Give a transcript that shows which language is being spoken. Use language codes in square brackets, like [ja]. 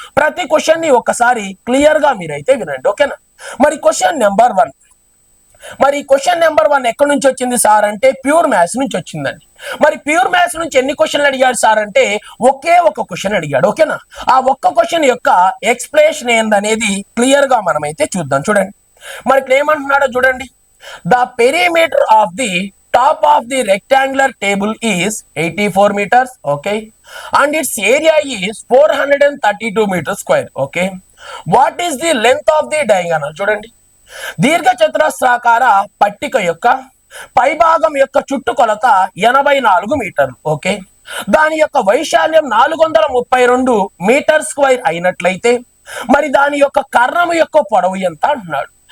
[te] ప్రతి క్వశ్చన్ ని ఒకసారి క్లియర్ గా మీరైతే వినండి. ఓకేనా? మరి క్వశ్చన్ నెంబర్ 1, మరి క్వశ్చన్ నెంబర్ 1 ఎక్కడి నుంచి వచ్చింది సార్ అంటే ప్యూర్ మ్యాథ్స్ నుంచి వచ్చిందండి. మరి ప్యూర్ మ్యాథ్స్ నుంచి ఎన్ని క్వశ్చన్లు అడిగాడు సార్ అంటే ఒకే ఒక క్వశ్చన్ అడిగాడు. ఓకేనా? ఆ ఒక్క క్వశ్చన్ యొక్క ఎక్స్ప్లెనేషన్ ఏందనేది క్లియర్ గా మనమైతే చూద్దాం. చూడండి, మరి ఇక్కడ ఏమంటున్నాడో చూడండి. [en] The perimeter of the top of the rectangular table is 84 meters, okay, and its area is 432 meters square, okay. What is the length of the diagonal? [te] చూడండి, దీర్ఘ చతురస్రాకార పట్టిక యొక్క పైభాగం యొక్క చుట్టుకొలత 84 మీటర్లు, ఓకే. దాని యొక్క వైశాల్యం 432 మీటర్ స్క్వేర్ అయినట్లయితే మరి దాని యొక్క కర్ణము యొక్క పొడవు ఎంత అంటున్నాడు.